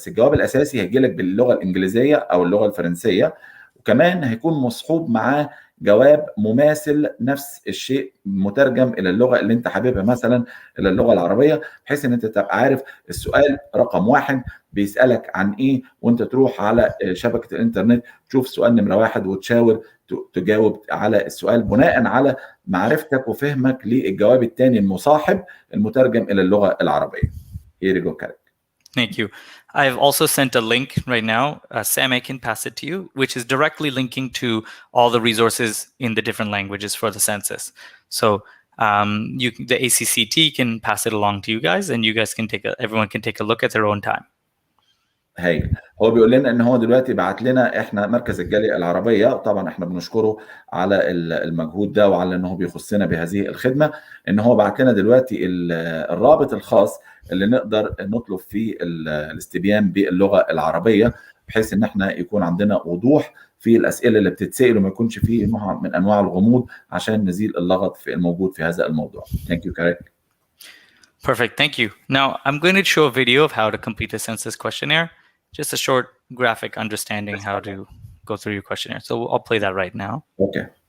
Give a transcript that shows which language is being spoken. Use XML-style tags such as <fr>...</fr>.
<ar>بس الجواب الاساسي هيجي لك باللغة الانجليزية او اللغة الفرنسية، وكمان هيكون مصحوب معاه جواب مماثل نفس الشيء مترجم الى اللغه اللي انت حاببها، مثلا الى اللغه العربيه، بحيث ان انت تبقى عارف السؤال رقم 1 بيسالك عن ايه، وانت تروح على شبكه الانترنت تشوف سؤال نمره 1 وتشاور تجاوب على السؤال بناء على معرفتك وفهمك للجواب الثاني المصاحب المترجم الى اللغه العربيه.</ar> <en>Here you go, Karthik. Thank you. I've also sent a link right now. Sam, I can pass it to you, which is directly linking to all the resources in the different languages for the census. So the ACCT can pass it along to you guys, and you guys can everyone can take a look at their own time.</en> <ar>هاي هو بيقول لنا ان هو دلوقتي بعت لنا احنا مركز الجالية العربية، طبعا احنا بنشكره على المجهود ده وعلى انه بيخصنا بهذه الخدمة، ان هو بعت لنا دلوقتي الرابط الخاص اللي نقدر نطلب فيه الاستبيان باللغة العربية، بحيث ان احنا يكون عندنا وضوح في الاسئلة اللي بتتسأل وما يكونش فيه نوع من انواع الغموض عشان نزيل اللغط في الموجود في هذا الموضوع.</ar> <en>Thank you, Karthik. Perfect, thank you. Now I'm going to show a video of how to complete the census questionnaire. Just a short graphic understanding how to go through your questionnaire. So I'll play that right now. Okay.</en>